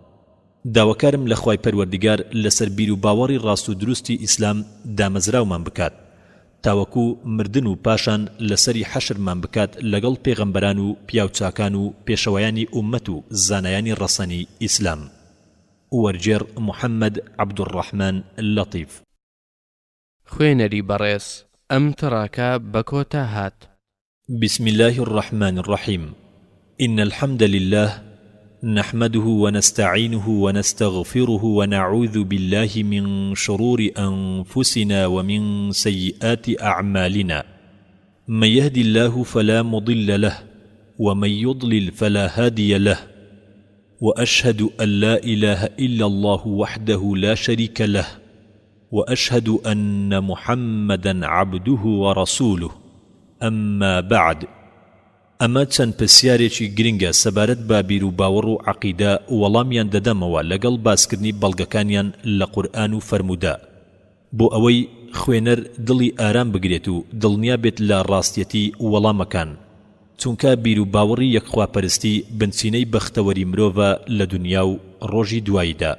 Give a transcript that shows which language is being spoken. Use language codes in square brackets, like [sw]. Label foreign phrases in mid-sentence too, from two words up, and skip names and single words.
[ckb] داواکارم لە خوای پەروەردگار لەسەر بیر و باوەڕی ڕاست و دروستی ئیسلام دامەزراومان بکات تاوەکو مردن و پاشان لەسەری حەشرمان بکات لەگەڵ پێغەمبەران و پیاوچاکان و پێشەوایانی ئومەت و زانایانی ڕەسەنی ئیسلام. وەرجێڕ محەممەد عەبدوڕەحمان لەطیف. خوێنەری بەڕێز ئەم تڕاکە بە کۆتا هات. [ar] بسم الله الرحمن الرحيم. إن الحمد لله نحمده ونستعينه ونستغفره ونعوذ بالله من شرور أنفسنا ومن سيئات أعمالنا. من يهد الله فلا مضل له ومن يضلل فلا هادي له. وأشهد أن لا إله إلا الله وحده لا شريك له وأشهد أن محمدا عبده ورسوله. أما بعد. [ckb] ئەمە چەند پرسیارێکی گرنگە سەبارەت بە بیر و باوەڕ و عەقیدە وەڵامیان دەدەمەوە لەگەڵ باسکردنی بەڵگەکانیان لە قورئان و فەرموودە بۆ ئەوەی خوێنەر دڵی ئارام بگرێت و دڵنیا بێت لە ڕاستیەتی وەڵامەکان، چونکە بیر و باوەڕی یەکخواپەرستی بنچینەی بەختەوەری مرۆڤە لە دونیا و ڕۆژی دواییدا.